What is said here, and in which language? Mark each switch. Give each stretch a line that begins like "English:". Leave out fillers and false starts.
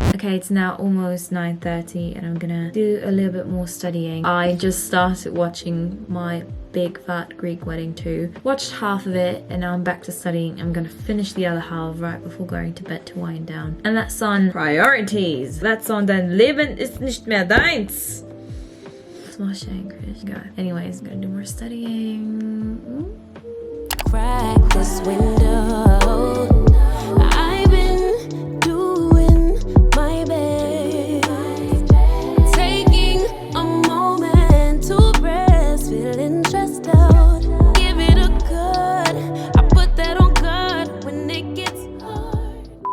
English: Okay, it's now almost 9:30 and I'm gonna do a little bit more studying. I just started watching my Big Fat Greek Wedding 2. Watched half of it and now I'm back to studying. I'm gonna finish the other half right before going to bed to wind down. And that's on priorities. That's on
German: dein Leben ist nicht mehr deins.
English: Smash English. Anyways, I'm gonna do more studying. Crack this window, I've been doing my best, taking a moment to rest, feeling stressed out, give it a good, I put that on God when it gets hard.